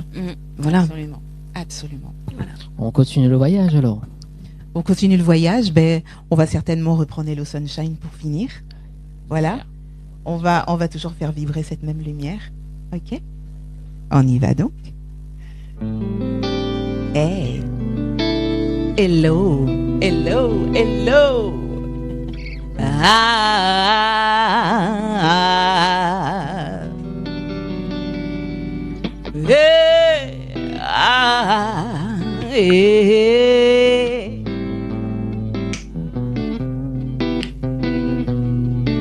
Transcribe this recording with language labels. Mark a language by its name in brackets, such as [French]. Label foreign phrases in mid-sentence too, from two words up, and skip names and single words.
[French] Voilà. Absolument. On continue le voyage alors. On continue le voyage. Ben, on va certainement reprendre Hello Sunshine pour finir. Voilà. On va toujours faire vibrer cette même lumière. Ok. On y va donc. Hey. [English] Hello. Hello. Hello. Ah. Hey. Ah. Hey.